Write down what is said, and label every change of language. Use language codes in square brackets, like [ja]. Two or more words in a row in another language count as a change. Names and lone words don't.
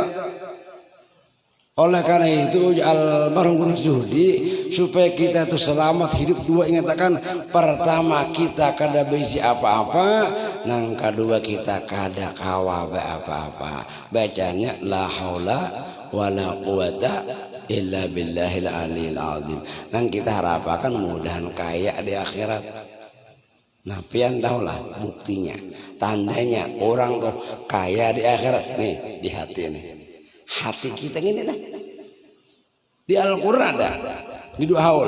[bjn] Oleh karena itu almarhum Zuhdi supaya kita itu selamat hidup dua ingatakan pertama kita kada bisi apa-apa, nang kedua kita kada kawa apa-apa. [ar] Bacanya لا حول ولا قوة إلا بالله العلي العظيم. [bjn] Nang kita harapkan mudahan kaya di akhirat. Nah, pian tahulah buktinya, tandanya orang tuh kaya di akhirat nih di hati nih. Hati kita ini lah. [id] Di Al-Qur'an ada di dua haul.